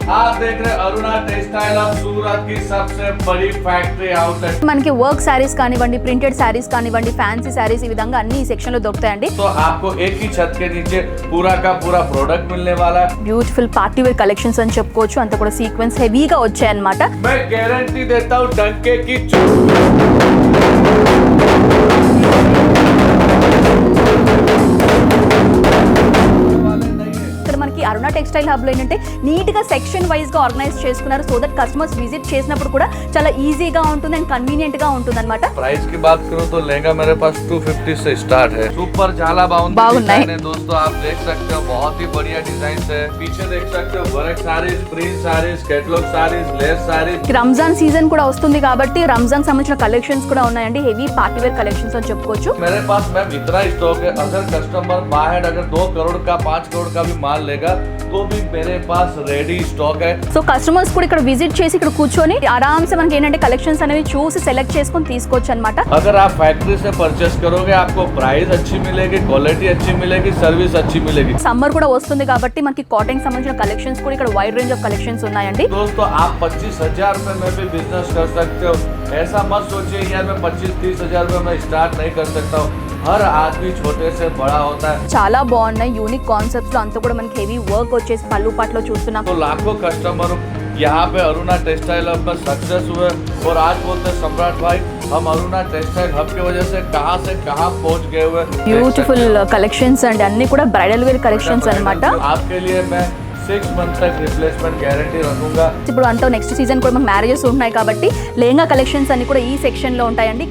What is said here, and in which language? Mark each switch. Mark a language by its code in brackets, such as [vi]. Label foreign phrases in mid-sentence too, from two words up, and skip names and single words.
[hi] आप देख रहे अरुणा टेक्सटाइल ऑफ सूरत की सबसे बड़ी [en] factory outlet [te] మనకి [en] work sarees [te] కానివ్వండి, [en] printed sarees [te] కానివ్వండి, [en] fancy sarees [te] ఈ విధంగా అన్ని ఈ సెక్షన్ లో దొరుకుతాయండి. [hi] तो आपको एक ही छत के नीचे पूरा का पूरा प्रोडक्ट मिलने वाला है. [en] beautiful party wear collections [te] అని చెప్పుకోవచ్చు. అంతా కూడా సీక్వెన్స్ హెవీగా వచ్చాయన్నమాట. [hi] मैं गारंटी देता हूँ डंके की [te] మనకి అరుణ టెక్స్టైల్ హబ్ లో ఏంటంటే నీట్ గా సెక్షన్ వైజ్ గా ఆర్గనైజ్ చేసుకున్నారు. [en] so that customers [te] విజిట్ చేసినప్పుడు కూడా చాలా ఈజీగా ఉంటుంది అండ్ కన్వీనియంట్ గా ఉంటుంది అనమాట. [hi] प्राइस की बात करूं तो लहंगा मेरे पास 250 से स्टार्ट है. [te] सुपर చాలా బాగున్నాయి दोस्तों. [hi] आप देख सकते हो बहुत ही बढ़िया डिजाइन है. पीछे देख सकते हो [en] work sarees, print sarees, catalog sarees, lace sarees. [te] రంజాన్ సీజన్ కూడా వస్తుంది కాబట్టి రంజాన్ సంబంధించిన కలెక్షన్స్ కూడా ఉన్నాయండి. [en] heavy party wear collections [te] అని చెప్పుకోవచ్చు. [hi] मेरे पास मैम इतना स्टॉक है. अगर कस्टमर बाहर अगर 2 करोड़ का 5 करोड़ का भी माल लेगा तो भी मेरे पास [en] ready stock [hi] है. [te] సో కస్టమర్స్ కూడా ఇక్కడ విజిట్ చేసి ఇక్కడ కూర్చొని ఆరామ్సే మనకి ఏంటంటే కలెక్షన్స్ అనేవి చూసి సెలెక్ట్ చేసుకొని తీసుకోవచ్చు అన్నమాట. [hi] अगर आप फैक्ट्री से परचेस करोगे आपको प्राइस अच्छी मिलेगी, क्वालिटी अच्छी मिलेगी, सर्विस अच्छी मिलेगी. సమ్మర్ కూడా వస్తుంది కాబట్టి మనకి కాటన్ సంబంధించిన కలెక్షన్స్ కూడా ఇక్కడ [en] wide range of collections [hi] ఉన్నాయండి. दोस्तों आप 25,000 रुपए में भी बिजनेस कर सकते हो. ऐसा मत सोचिए यार मैं 25-30 हजार रुपए में स्टार्ट नहीं कर सकता हूँ. हर आदमी छोटे से बड़ा होता है. [te] చాలా బాగున్నాయి [en] unique concepts [te] లో అంతా కూడా మనకి [en] heavy work [te] వచ్చేసి పళ్ళు పాటలో చూస్తున్నాం. [hi] तो लाखों कस्टमर यहाँ पे अरुणा टेक्सटाइल हब में सक्सेस हुए और आज बोलते हैं सम्राट भाई हम अरुणा टेक्सटाइल हब की वजह से कहाँ पहुँच गए हुए. [en] beautiful collections [te] అండి అన్ని కూడా [en] bridal wear collections [te] అన్నమాట. [hi] आपके लिए मैं 6 मंथ तक [en] replacement guarantee [hi] रखूंगा. [te] ఇప్పుడు అంతా [en] next season [te] కూడా మనకి మ్యారేజెస్ ఉన్నాయి కాబట్టి లెహంగా కలెక్షన్స్ అన్ని కూడా ఈ సెక్షన్ లో ఉంటాయండి.